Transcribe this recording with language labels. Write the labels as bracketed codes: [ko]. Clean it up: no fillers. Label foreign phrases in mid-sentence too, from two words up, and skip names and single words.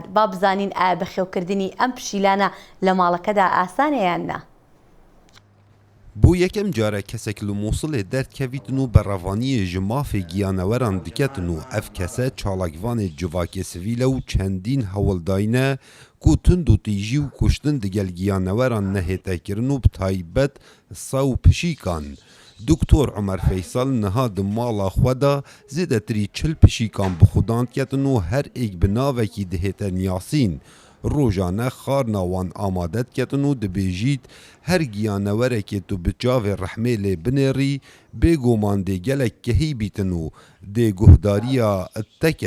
[ckb] با بزانین ئایا بەخێوکردنی ئەم پشیلانە لە ماڵەکەدا ئاسانە یان نا. [ku] بۆ یەکەم جارە کەسێک لە مووسڵێ دەردکەویتن و بەڕەوانیە ji mafê giyaneweran diketin û ev kese çalakvanê civakê sivîl e û çendîn hewildayîne ku tund û tîjî û kuştin digel giyaneweran nehêtekirin û bi taybet sa û pişîkan دکتۆر عمەر فەیسەڵ نەها di mala xwe de zêdetirî çil pişîkan bi xudan ketin û her êk bi navekî dihête nyasîn. Rojane xarna wan amade diketin û dibêjît her giyanewerekê tu bi çavê rehmê lê binêrî bêguman dê gelek kehî bîtin û dê guhdariya teket.